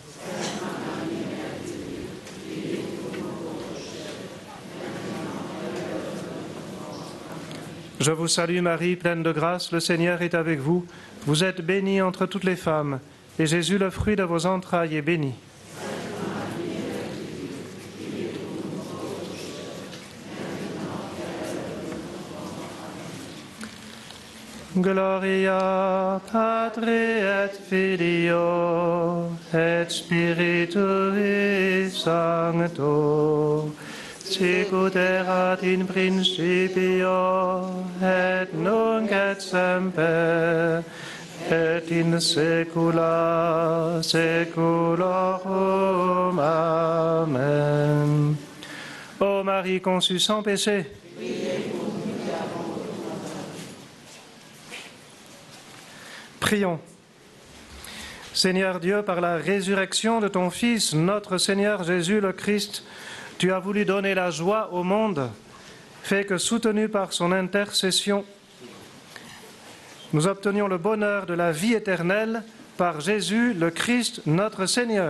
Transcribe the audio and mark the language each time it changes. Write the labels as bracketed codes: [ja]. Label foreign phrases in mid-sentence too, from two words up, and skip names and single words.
[fr] Je vous salue Marie, pleine de grâce, le Seigneur est avec vous. Vous êtes bénie entre toutes les femmes, et Jésus, le fruit de vos entrailles, est béni. [la] Gloria Patri et Filio et Spiritui Sancto, sicut erat in principio et nunc et semper et in saecula saeculorum. Amen. [fr] Ô Marie conçue sans péché, prions. Seigneur Dieu, par la résurrection de ton Fils, notre Seigneur Jésus le Christ, tu as voulu donner la joie au monde, fait que, soutenus par son intercession, nous obtenions le bonheur de la vie éternelle par Jésus le Christ, notre Seigneur.